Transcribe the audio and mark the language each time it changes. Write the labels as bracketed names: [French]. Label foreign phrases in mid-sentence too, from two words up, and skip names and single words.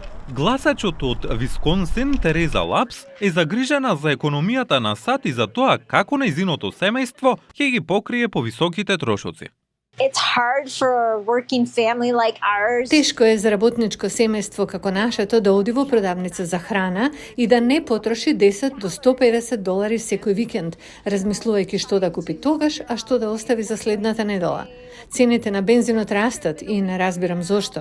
[Macedonian] Гласачот од Висконсин Тереза Лапс е загрижена за економијата на САД и за тоа како нејзиното семејство ќе ги покрие повисоките трошоци. [English] It's hard for a working family like ours. [Macedonian] Тешко е за работничко семејство како нашето да оди во продавница за храна и да не потроши 10 до $150 секој викенд, размислувајќи што да купи тогаш, а што да остави за следната недела. Цените на бензинот растат и не разбирам зошто.